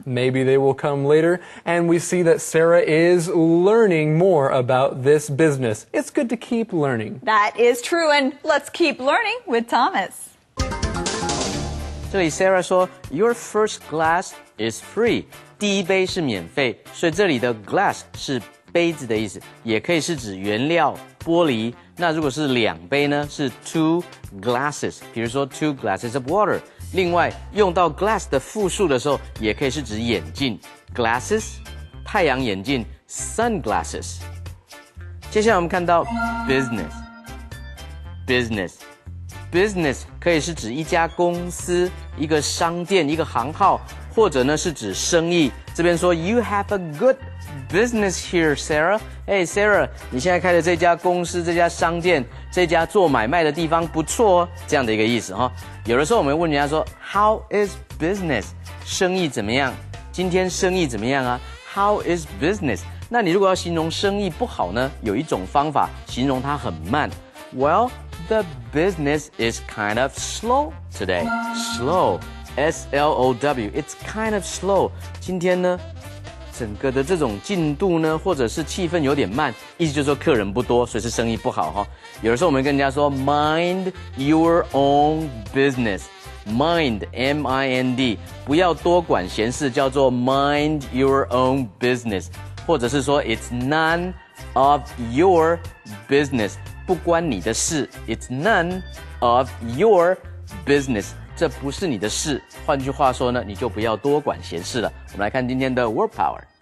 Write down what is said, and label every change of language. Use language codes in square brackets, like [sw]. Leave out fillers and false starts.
[en] Maybe they will come later, and we see that Sarah is learning more about this business. It's good to keep learning. That is true, and let's keep learning with Thomas. [zh] 这里 [en] Sarah [zh] 说 [en] Your first glass is free. [zh] 第一杯是免费，所以这里的 glass 是杯子的意思，也可以是指原料玻璃。那如果是两杯呢，是 two glasses， 比如说 [en] two glasses of water。 [zh] 另外用到 glass 的复数的时候，也可以是指眼镜 glasses， 太阳眼镜 sunglasses。接下来我们看到 business。business 可以是指一家公司、一个商店、一个行号，或者呢是指生意。 [en] 这边说 You have a good business here, Sarah. [zh] Hey, Sarah, 你现在开的这家公司、这家商店、这家做买卖的地方不错哦，这样的一个意思哈。有的时候我们问人家说 [en] How is business? [zh] 生意怎么样？今天生意怎么样啊 ？ [en] How is business? [zh] 那你如果要形容生意不好呢，有一种方法形容它很慢。 [en] Well, the business is kind of slow today. Slow, S-L-O-W. It's kind of slow. [zh] 今天呢，整个的这种进度呢，或者是气氛有点慢，意思就是说客人不多，所以是生意不好哈。有的时候我们跟人家说 [en] Mind your own business. Mind, M-I-N-D. [zh] 不要多管闲事，叫做 [en] Mind your own business. [zh] 或者是说 [en] It's none of your business. [zh] 不关你的事 [en] It's none of your business. [zh] 这不是你的事。换句话说呢，你就不要多管闲事了。我们来看今天的 Word Power。